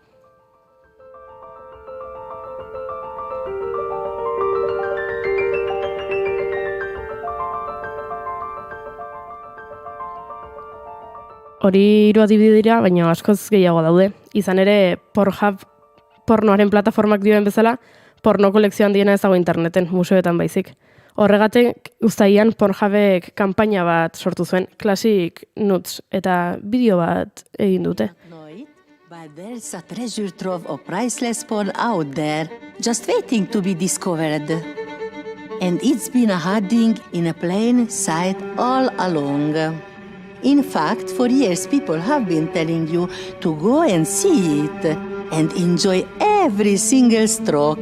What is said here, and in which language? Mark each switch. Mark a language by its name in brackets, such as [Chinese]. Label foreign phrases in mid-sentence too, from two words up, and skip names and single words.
[Basque] Hori 3 adibide dira, baina askoz gehiago daude. Izan ere, Pornhub pornoaren plataformak dioen bezala, porno kolekzio handiena ez dago interneten, museoetan baizik. Horregatik, uztailean Pornhubek kanpaina bat sortu zuen, Classic Nudes, eta bideo bat egin dute. [English] But there's a treasure trove of priceless porn out there, just waiting to be discovered. And it's been hiding in a plain sight all along. In fact, for years people have been telling you to go and see it and enjoy every single stroke.